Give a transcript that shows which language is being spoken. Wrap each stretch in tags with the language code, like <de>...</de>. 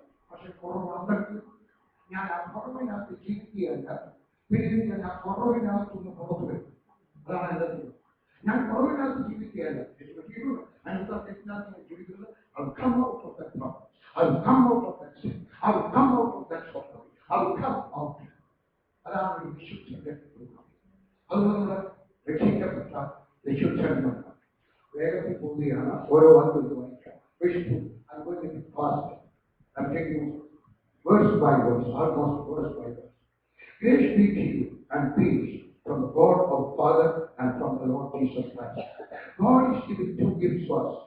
<ml>പക്ഷെ കുറവുണ്ടെങ്കിൽ ഞാൻ ആ കുറവിനകത്ത് ജീവിക്കുകയല്ല, പിന്നെ ഞാൻ ആ കുറവിനകത്തുനിന്ന് പുറത്തു വരും. അതാണ് എന്റെ ദൈവം. ഞാൻ കുറവിനകത്ത് ജീവിക്കുകയല്ല, അതിനകത്ത് ജീവിക്കുന്നത്.</ml> <en>I will come out of that problem. I will come out of that sin. I will come out of that suffering. I will come out.</en> <ml>അതാണ് ഒരു വിശുദ്ധിയുടെ രൂപം. അതുകൊണ്ട് രക്ഷിക്കപ്പെട്ട വിശുദ്ധന്മാർ വേഗത്തിൽ പോവുകയാണ്. ഓരോ വാക്കുകൾ വായിക്കാം.</ml> <en>I'm going to be fast. I'm taking verse by verse, almost verse by verse. Grace be to you and peace from the God of Father and from the Lord Jesus Christ. God is giving two gifts to us.</en>